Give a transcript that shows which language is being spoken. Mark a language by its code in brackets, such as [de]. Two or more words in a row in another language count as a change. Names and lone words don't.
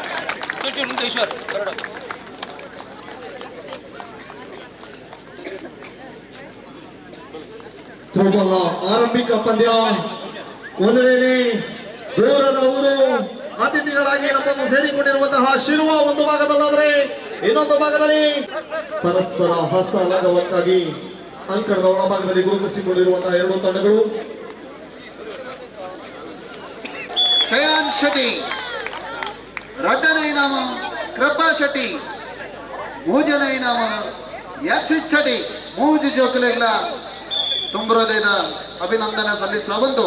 [kn] ಥ್ರೋಬಾಲ್ ಆರಂಭಿಕ ಪಂದ್ಯ. ಒಂದೆಡೆಯಲ್ಲಿ ದೂರದ ಊರು ಅತಿಥಿಗಳಾಗಿ ನಮ್ಮನ್ನು ಸೇರಿಕೊಂಡಿರುವಂತಹ ಶಿರುವ ಒಂದು ಭಾಗದಲ್ಲಾದರೆ, ಇನ್ನೊಂದು ಭಾಗದಲ್ಲಿ ಪರಸ್ಪರ ಹಸ ಲಗವಕ್ಕಾಗಿ ಅಂಕಣದ ಒಳಭಾಗದಲ್ಲಿ ಗುರುತಿಸಿಕೊಂಡಿರುವಂತಹ ಎರಡೂ ತಂಡಗಳು. [tcy] ಚಯಾನ್ ಶೆಟ್ಟಿ, ರಡ್ಡನೇ ನಾಮ ಕೃಪಾ ಶೆಟ್ಟಿ, ಮೂಜನೇ ನಾಮ ಯಾಕ್ಷಿತ್ ಶೆಟ್ಟಿ. ಮೂಜು ಜೋಕಲೆಗಳ [kn] ತುಂಬ ಹೃದಯದ ಅಭಿನಂದನೆ ಸಲ್ಲಿಸುವ ಒಂದು